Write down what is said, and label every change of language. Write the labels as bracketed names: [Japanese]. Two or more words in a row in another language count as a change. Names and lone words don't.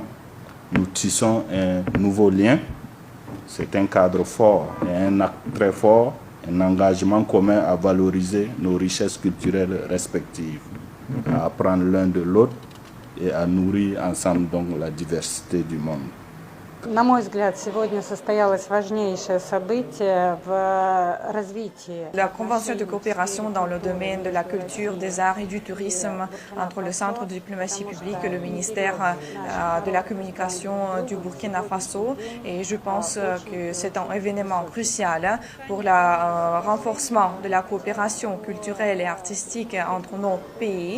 [French] Nous tissons un nouveau lien. C'est un cadre fort et un acte très fort, un engagement commun à valoriser nos richesses culturelles respectives, à apprendre l'un de l'autre et à nourrir ensemble donc la diversité du monde. [Russian] На мой взгляд, сегодня состоялось важнейшее событие в развитии. [French] La convention de coopération dans le domaine de la culture, des arts et du tourisme entre le Centre de diplomatie publique et le ministère de la communication du Burkina Faso. Et je pense que c'est un événement crucial pour le renforcement de la coopération culturelle et artistique entre nos pays.